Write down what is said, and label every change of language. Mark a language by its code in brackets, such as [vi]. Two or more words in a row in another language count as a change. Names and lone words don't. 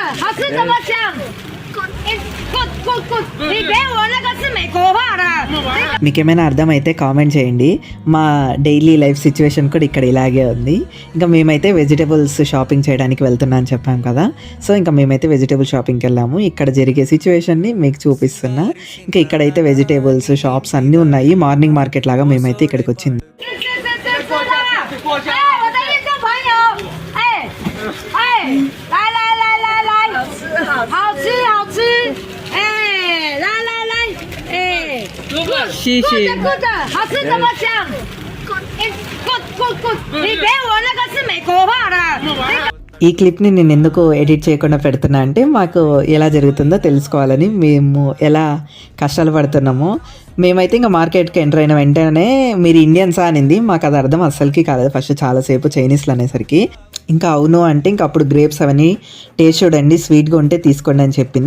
[zh] 他是怎么讲？你给我那个是美国话的。 [te] మీకేమైనా అర్థమైతే కామెంట్ చేయండి. మా [en] daily life situation [te] కూడా ఇక్కడ ఇలాగే ఉంది. ఇంకా మేమైతే [en] vegetables shopping [te] చేయడానికి వెళ్తున్నా అని చెప్పాం కదా. సో ఇంకా మేమైతే వెజిటేబుల్ షాపింగ్కి వెళ్ళాము. ఇక్కడ జరిగే సిచ్యువేషన్ని మీకు చూపిస్తున్నా. ఇంకా ఇక్కడైతే [en] vegetables shops [te] అన్నీ ఉన్నాయి. [en] morning market [te] లాగా మేమైతే ఇక్కడికి వచ్చింది. [zh] good，他是怎么讲？good， 你给我那个是美国话的。 [te] ఈ క్లిప్ని నేను ఎందుకు ఎడిట్ చేయకుండా పెడుతున్నా అంటే మాకు ఎలా జరుగుతుందో తెలుసుకోవాలని. మేము ఎలా కష్టాలు పడుతున్నామో. మేమైతే ఇంకా మార్కెట్కి ఎంటర్ అయిన వెంటనే మీరు ఇండియన్సా అనింది. మాకు అది అర్థం అస్సలకి కాలేదు. ఫస్ట్ చాలాసేపు చైనీస్లో అనేసరికి ఇంకా అవును అంటే ఇంకా అప్పుడు గ్రేప్స్ అవన్నీ టేస్ట్ చూడండి, స్వీట్గా ఉంటే తీసుకోండి అని చెప్పింది.